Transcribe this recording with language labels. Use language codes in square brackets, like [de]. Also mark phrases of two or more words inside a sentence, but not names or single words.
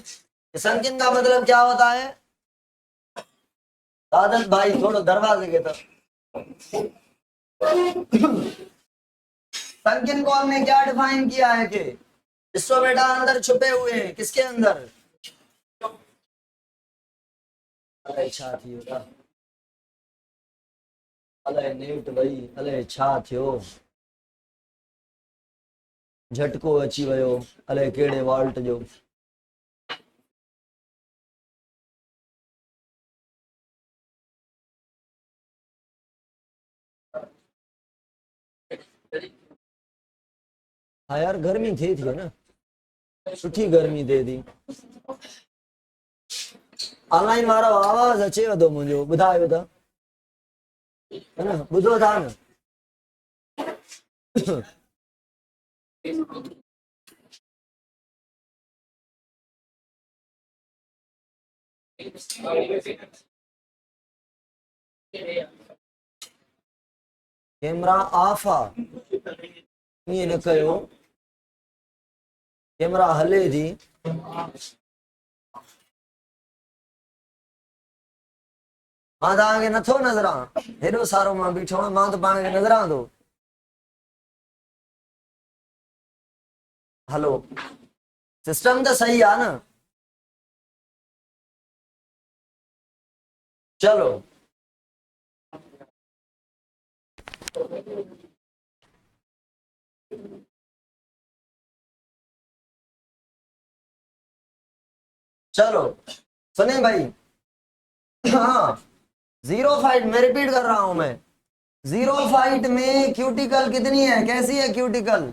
[hi] संकिन का मतलब क्या होता है? सादत भाई थोड़ा दरवाजे के तरफ, संकिन कौल ने क्या डिफाइन किया है कि स्टोमेटा अंदर छुपे हुए हैं, किसके अंदर? [sd] अरे छा थियो था, अले नेट भाई, अले छा थियो, झटको अची वियो, अले कहिड़े वॉल्ट जो। हाँ यार गर्मी थी ना, सुठी गर्मी थे थी। ऑनलाइन वारो आवाज अचेव थो मुंहिंजो, ॿुधायो त, [hi] है ना, [sd] ॿुधो था न? कैमरा ऑफ आहे, ईअं न कयो, कैमरा हले थी। मां तव्हांखे नथो नज़रां, हेॾो सारो मां बीठो आहियां, मां त पाण खे नज़रां थो। हलो, [hi] सिस्टम तो सही है ना? चलो चलो सुने भाई, हाँ, जीरो फाइट, मैं रिपीट कर रहा हूं मैं, जीरो फाइट में क्यूटिकल कितनी है, कैसी है क्यूटिकल?